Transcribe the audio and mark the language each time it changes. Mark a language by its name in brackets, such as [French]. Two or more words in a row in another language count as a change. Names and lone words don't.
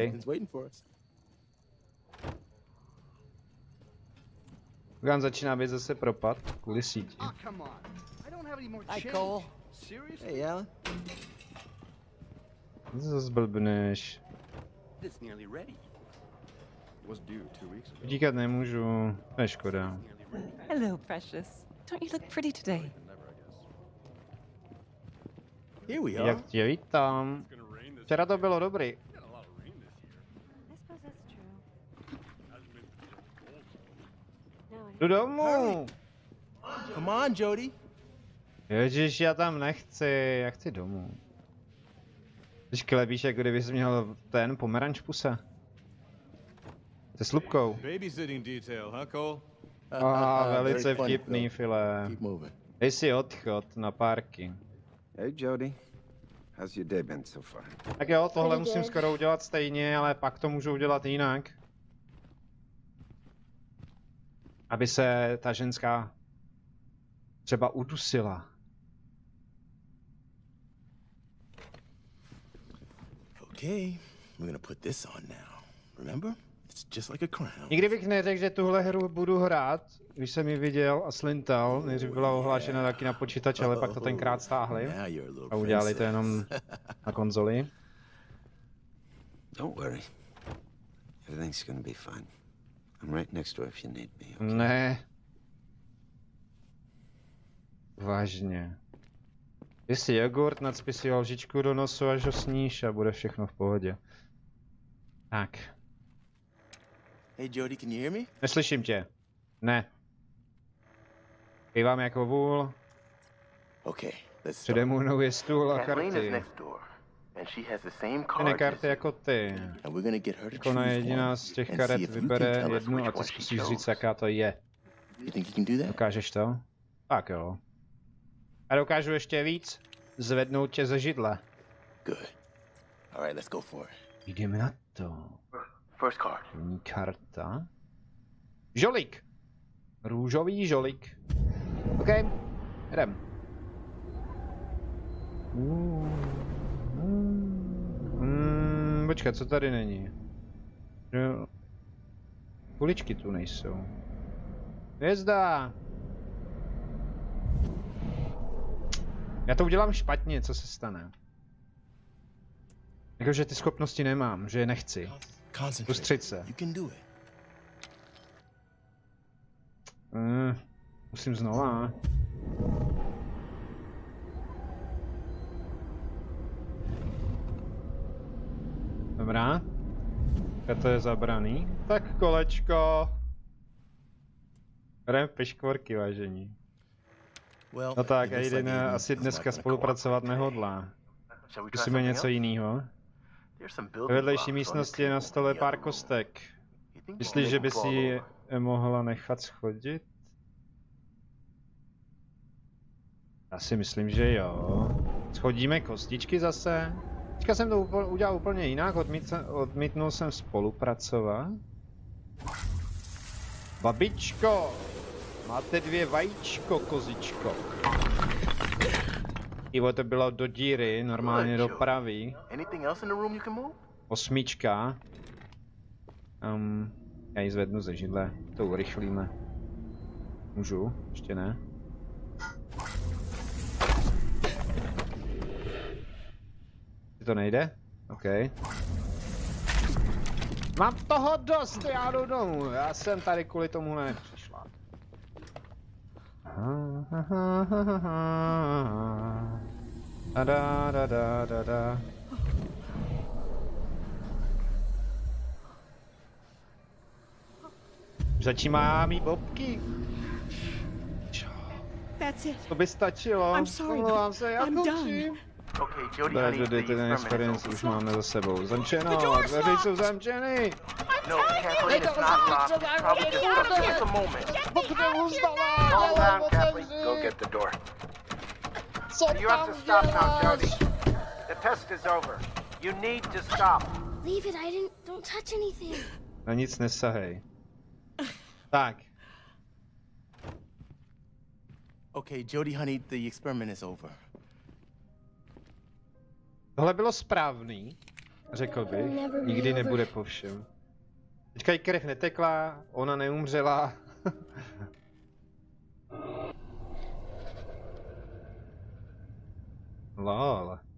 [Czech] Gan začíná být zase propad kvůli síti. [English] Hi, Cole. Hey, Alan. [Czech] Co zase zblbneš? Díkat nemůžu, to je škoda. [English] Hello, precious. Don't you look pretty today? Here we are. [Czech] Jak tě vítám. Včera to bylo dobrý. Jdu domů. [English] Come on, Jodie. [Czech] Ježiš, já tam nechci, já chci domů. Když klebíš, jako kdybys měl ten pomeranč v puse. Se slupkou. [English] Babysitting detail, huh, Cole? [Czech] Velice vtipný, File. Dej si odchod na parky. [English] Hey, Jodie. How's your day been so far? [Czech] Tak jo, tohle musím skoro udělat stejně, ale pak to můžu udělat jinak. Aby se ta ženská třeba udusila. [English] Okay, we're gonna put this on now. Remember? It's just like a crown. [Czech] Nikdy bych neřekl, že tuhle hru budu hrát, když jsem ji viděl a slintal. Nejdřív byla ohlášena taky na počítač, ale pak to tenkrát stáhli. A udělali to jenom na konzoli. [English] Don't worry. Everything's gonna be fine. I'm right next door if you need me. Okay? [Czech] Ne. Vážně. Ty si jogurt, nacpi si lžičku do nosu, až ho sníš a bude všechno v pohodě. Tak. [English] Hey Jody, can you hear me? [Czech] Neslyším tě. Ne. Kývám jako vůl. [English] Okay, let's [Czech] Přede mnou je stůl a [English] Kathleen is [Czech] karty. [English] next door, and she has the same [Czech] Stejné [English] cards [Czech] karty [English] as [Czech] jako ty. [English] you. And we're gonna get her to [Czech] Ona [English] choose [Czech] jediná [English] one [Czech] z těch [English] and [Czech] karet [English] see if you can [Czech] vybere [English] tell us [Czech] jednu [English] which [Czech] a ty [English] one she [Czech] zkusíš říct, [English] chose. [Czech] jaká to je. [English] You think you can do that? [Czech] Dokážeš to? Tak jo. A dokážu ještě víc? Zvednout tě ze židle. [English] Good. All right, let's go for it. [Czech] Jdeme na to. [English] First card. [Czech] První karta. Žolík. Růžový žolík. OK. Jdem. Počkat, co tady není? Jo. Kuličky tu nejsou. Hvězda! Já to udělám špatně, co se stane? Jakože ty schopnosti nemám, že je nechci. Soustřeď se. [English] You can do it. [Czech] Musím znova. Dobrá. To je zabraný. Tak kolečko. Jdem piškvorky, vážení. [English] Well, [Czech] No tak, [English] it looks like Aiden Aiden's [Czech] asi [English] not [Czech] dneska [English] gonna [Czech] spolupracovat [English] cooperate [Czech] nehodlá. [English] today. Shall we try [Czech] Zkusíme [English] something [Czech] něco [English] else? [Czech] jiného. [English] There's some [Czech] Ve [English] building [Czech] vedlejší [English] blocks on the [Czech] místnosti je na [English] table [Czech] stole [English] in the [Czech] pár [English] other room. [Czech] kostek. [English] You think we can [Czech] Myslíš, [English] make [Czech] že [English] them [Czech] by [English] fall [Czech] si je [English] over? [Czech] mohla nechat schodit? Já si myslím, že jo. Schodíme kostičky zase. Teďka jsem to udělal úplně jinak, odmítnul jsem spolupracovat. Babičko, máte 2 vajíčko, kozičko. Ivo, to bylo do díry, normálně do pravý. [English] Anything else in the room you can move? 8. [Czech] Já ji zvednu ze židle, to urychlíme. Můžu? Ještě ne. To nejde? OK. Mám toho dost, já jdu domů. Já jsem tady kvůli tomu nepřišla. Da. Začíná mít bobky. [English] That's it. [Czech] To by stačilo. [English] I'm sorry, [Czech] Omlouvám se, já [English] I'm done. [Czech] končím. [English] Okay, Jody, [Czech] Ne, [English] honey, [Czech] že [English] the [Czech] ten [English] experiment is experience over. [Czech] už máme za sebou. Zamčeno, dveře jsou zamčeny. [English] No, Kathleen, it's not locked. Probably just take a moment. [Czech] Potřebuji znova, [English] Calm [Czech] dělám, [English] down, Kathleen. Go [Czech] otevři. [English] get the door. [Czech] Co [English] You have [Czech] tam [English] to stop now, [Czech] děláš? [English] Jody. The test is over. You need to stop. Leave it, Aiden. Don't touch anything. [Czech] Na nic nesahej. Tak, [English] Okay, Jody, honey, the experiment is over. [Czech] tohle bylo správný, řekl bych. Nikdy nebude po všem. Teďka jí krev netekla, ona neumřela. Lol.